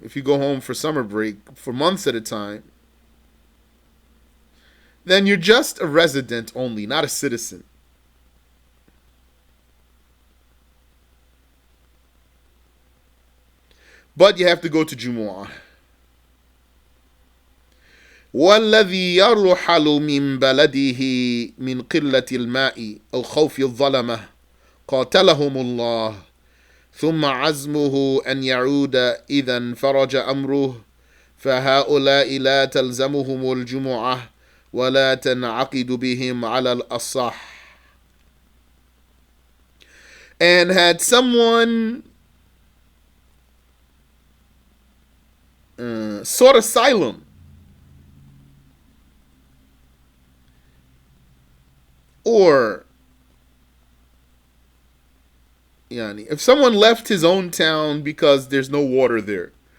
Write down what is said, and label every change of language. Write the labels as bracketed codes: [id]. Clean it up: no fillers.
[en] If you go home for summer break for months at a time, then you're just a resident only, not a citizen. But you have to go to Jumu'ah. [ar] والذي يرحل من بلده من قلة الماء أو خوف الظلمة قاتلهم الله ثم عزمه أن يعود إذا انفرج أمره فهؤلاء لا تلزمهم الجمعة ولا تنعقد بهم على الأصح. [en] And had someone sought asylum or if someone left his own town because there's no water there,